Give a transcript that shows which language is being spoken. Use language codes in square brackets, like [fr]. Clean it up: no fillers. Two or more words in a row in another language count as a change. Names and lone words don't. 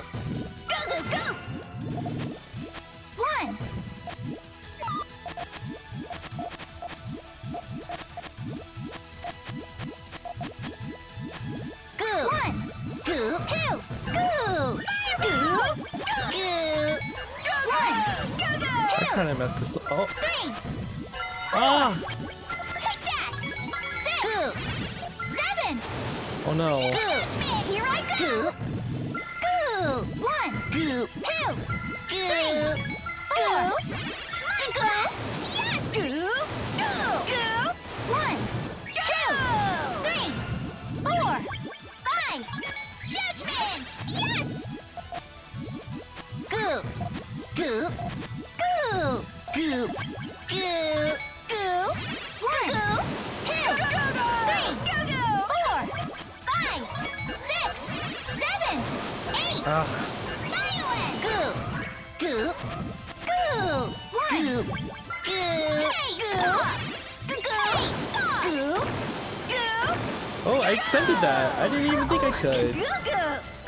[en] Go, go, go. 1. Go. 1. Go. 2. Go. Fireball. Go. Go. Go. 1. Go, go. I 2. kind of messed this up. Oh, 3. ah, Take that. 6. Go. 7. oh no. Judgment. Here I go. Go. 1. Go. 2. Go. 3. 4. My quest. Yes. Go. Go. Go. 1. 2. 3. 4. 5. Judgment. Yes. Go. Go. Go. Go. Go. Go. 1. Go. 2. Go, go. 3. Go, go. 4. 5. 6. 7. 8. Ah, Violent. Go. Go. Go. 1. Go. Go. Hey, stop. Go. Hey, stop. Go. Go. oh, I extended that. I didn't even think I could. Go, go.